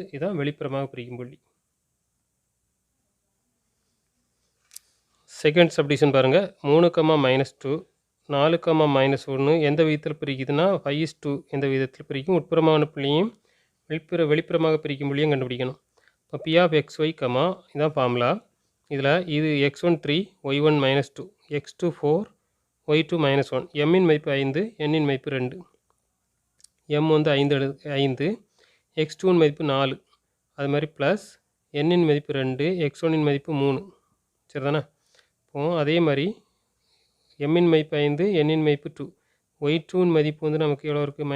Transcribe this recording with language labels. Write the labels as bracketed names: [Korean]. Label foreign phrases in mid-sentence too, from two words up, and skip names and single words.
[Tamil] இதுதான் வெளிப்புறமாக பிரிக்கும் புள்ளி. [English] second subdivision [Tamil] பாருங்கள். 3 கமா -2 4 கமா -1 எந்த விதத்தில் பிரிக்குதுன்னா 5:2 எந்த விதத்தில் பிரிக்கும்? உட்புறமான புள்ளியும் வெளிப்புறமாக பிரிக்கும் புள்ளியும் கண்டுபிடிக்கணும். இப்போ [English] P of xy comma [Tamil] இதுதான் ஃபார்முலா. இதில் இது x1 3 y1 -2 x2 4 y2 -1 m-இன் மதிப்பு 5 n-இன் மதிப்பு 2 m வந்து 5 x2 மதிப்பு 4 அது மாதிரி ப்ளஸ் n-இன் மதிப்பு 2 x1 மதிப்பு 3 சரிதானே? இப்போ அதே மாதிரி m-இன் மதிப்பு 5 n-இன் மதிப்பு 2 y2 மதிப்பு வந்து நமக்கு எவ்வளோ இருக்குது?